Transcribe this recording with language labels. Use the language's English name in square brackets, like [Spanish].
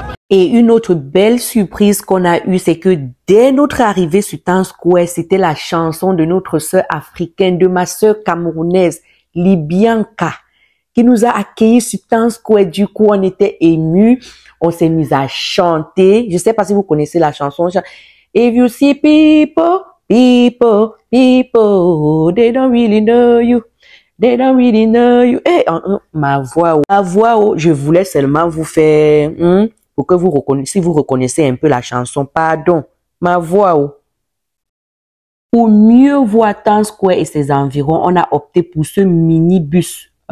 [French] Et une autre belle surprise qu'on a eue, c'est que dès notre arrivée sur Times Square, c'était la chanson de notre sœur africaine, de ma sœur camerounaise, Libianca, qui nous a accueillis sur Times Square. Du coup, on était émus. On s'est mis à chanter. Je sais pas si vous connaissez la chanson. [English] If you see people, people, they don't really know you. They don't really know you. [French] Hey, ma voix, je voulais seulement vous faire, pour que vous reconnaissiez, si vous reconnaissez un peu la chanson, pardon, ma voix. Pour mieux voir Times Square et ses environs, on a opté pour ce minibus.